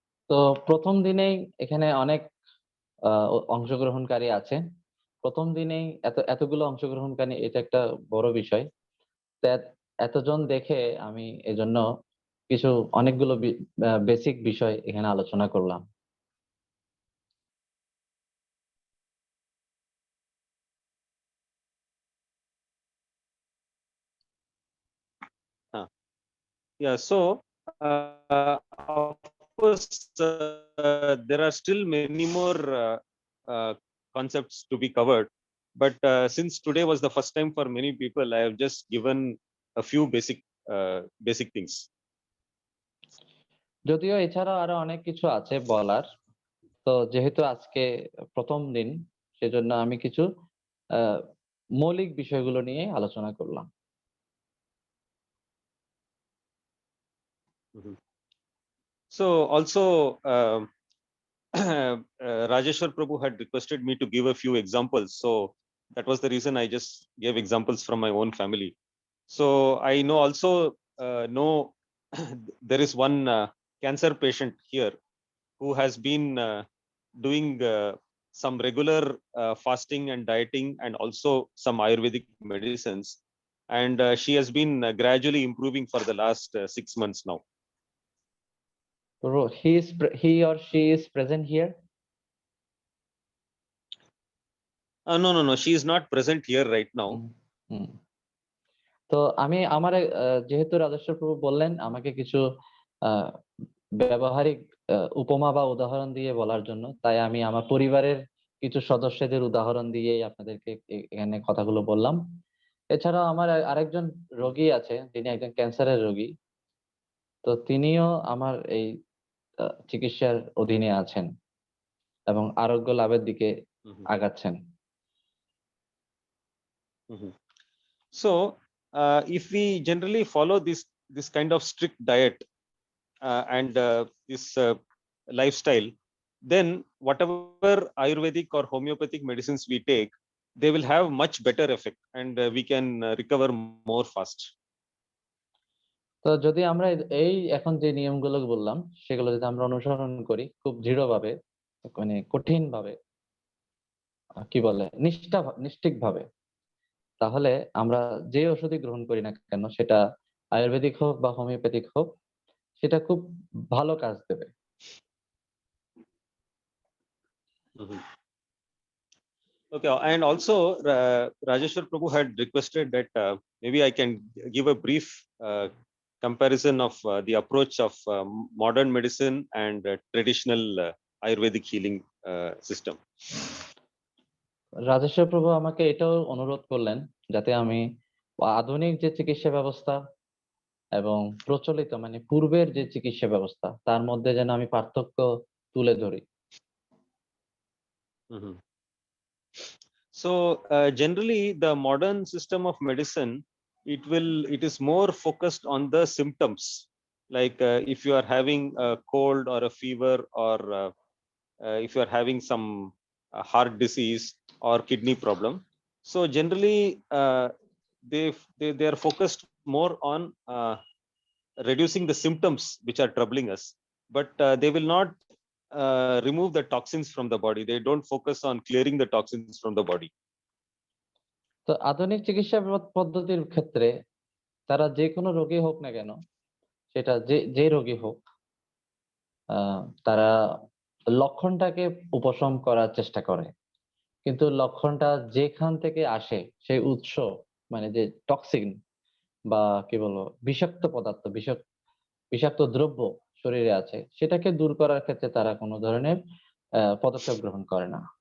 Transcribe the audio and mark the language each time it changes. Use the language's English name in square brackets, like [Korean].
[Bangla] তো প্রথম দিনেই এখানে অনেক অংশগ্রহণকারী আছে। প্রথম দিনেই এতগুলো অংশগ্রহণকারী, এটা একটা বড় বিষয়। এতজন দেখে আমি এজন্য অনেকগুলো বেসিক বিষয় এখানে আলোচনা করলাম। [English] Yeah, so of course there are still many more concepts to be covered, but since today was the first time for many people, I have just given a few basic things. [Bangla] যদিও এছাড়া আরো অনেক কিছু আছে বলার, তো যেহেতু আজকে প্রথম দিন, সেজন্য আমি কিছু মৌলিক বিষয়গুলো নিয়ে আলোচনা করলাম। Mhm. [English] So also Rajeshwar Prabhu had requested me to give a few examples, so that was the reason I just gave examples from my own family. So I know also know there is one cancer patient here who has been doing some regular fasting and dieting and also some Ayurvedic medicines, and she has been gradually improving for the last 6 months now. So he or she is present here? No, she is not present here right now. [Bangla] তো আমি আমার যেহেতু রাজেশ্বর প্রভু বললেন আমাকে কিছু ব্যবহারিক উপমা বা উদাহরণ দিয়ে বলার জন্য, তাই আমি আমার পরিবারের কিছু সদস্যদের উদাহরণ দিয়ে আপনাদেরকে এখানে কথাগুলো বললাম। এছাড়াও আমার আরেকজন রোগী আছে, তিনি একজন ক্যান্সারের রোগী। তো তিনিও আমার এই চিকিৎসার অধীনে আছেন এবং আরোগ্য লাভের দিকে আগাচ্ছেন। [English] So if we generally follow this kind of strict diet and this lifestyle, then whatever Ayurvedic or homeopathic medicines we take, they will have much better effect and we can recover more fast. [Bangla] তো যদি আমরা এই এখন যে নিয়মগুলো বললাম সেগুলো যদি আমরা অনুসরণ করি খুব দৃঢ়ভাবে, মানে কঠিন ভাবে, কি বলে নিষ্ঠিক ভাবে, তাহলে আমরা যে ওষুধই গ্রহণ করি না কেন, সেটা আয়ুর্বেদিক হোক বা হোমিওপ্যাথিক হোক, সেটা খুব ভালো কাজ দেবে। [English] Okay, and also Rajeshwar Prabhu had requested that maybe I can give a brief comparison of the approach of modern medicine and traditional Ayurvedic healing system. [Bangla] Rajeshwar প্রভু আমাকে এটাও অনুরোধ করলেন যাতে আমি আধুনিক যে চিকিৎসা ব্যবস্থা এবং প্রচলিত মানে পূর্বের যে চিকিৎসা ব্যবস্থা তার মধ্যে যেন আমি পার্থক্য তুলে ধরি। [English] So generally the modern system of medicine it is more focused on the symptoms, like if you are having a cold or a fever, or if you are having some heart disease or kidney problem. So generally they are focused more on reducing the symptoms which are troubling us, but they will not remove the toxins from the body. They don't focus on clearing the toxins from the body. [Bangla] তো আধুনিক চিকিৎসা পদ্ধতির ক্ষেত্রে তারা যে কোনো রোগী হোক না কেন, সেটা যে রোগী হোক, তারা লক্ষণটাকে উপশম করার চেষ্টা করে। কিন্তু লক্ষণটা যেখান থেকে আসে, সেই উৎস, মানে যে টক্সিন বা কি বলবো বিষাক্ত পদার্থ, বিষাক্ত দ্রব্য শরীরে আছে, সেটাকে দূর করার ক্ষেত্রে তারা কোনো ধরনের পদক্ষেপ গ্রহণ করে না।